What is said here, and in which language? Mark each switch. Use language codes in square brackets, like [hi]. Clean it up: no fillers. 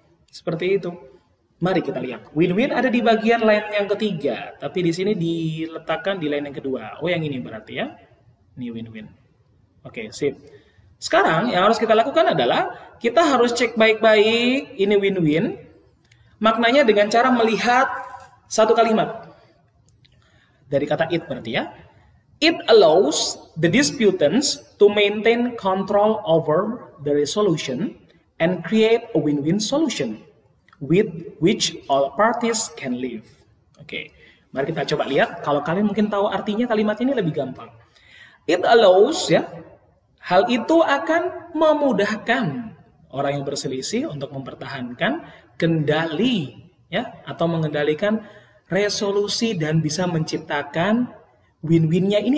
[id] Seperti itu. Mari kita lihat. Win-win ada di bagian line yang ketiga, tapi di sini diletakkan di line yang kedua. Oh, yang ini berarti ya. Ini win-win. Oke, sip. Sekarang yang harus kita lakukan adalah kita harus cek baik-baik ini win-win. Maknanya dengan cara melihat satu kalimat. Dari kata it berarti ya. [en] It allows the disputants to maintain control over the resolution and create a win-win solution with which all parties can live. [id] Oke, mari kita coba lihat. Kalau kalian mungkin tahu artinya kalimat ini lebih gampang. [en] It allows [id] ya, hal itu akan memudahkan orang yang berselisih untuk mempertahankan kendali ya, atau mengendalikan resolusi dan bisa menciptakan win-winnya ini.